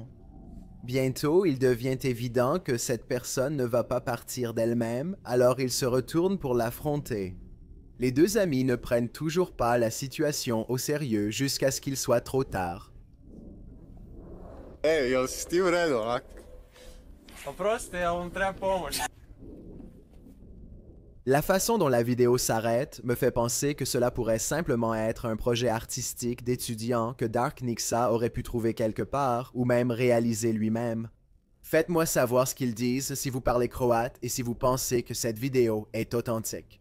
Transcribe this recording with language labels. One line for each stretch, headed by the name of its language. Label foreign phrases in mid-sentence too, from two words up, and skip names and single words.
French: Bientôt, il devient évident que cette personne ne va pas partir d'elle-même, alors ils se retournent pour l'affronter. Les deux amis ne prennent toujours pas la situation au sérieux jusqu'à ce qu'il soit trop tard.
Croatian: Ej, jel si ti u redu onak? Oprostite, ali vam treba pomoć?
French: La façon dont la vidéo s'arrête me fait penser que cela pourrait simplement être un projet artistique d'étudiant que Dark Nixa aurait pu trouver quelque part ou même réaliser lui-même. Faites-moi savoir ce qu'ils disent si vous parlez croate et si vous pensez que cette vidéo est authentique.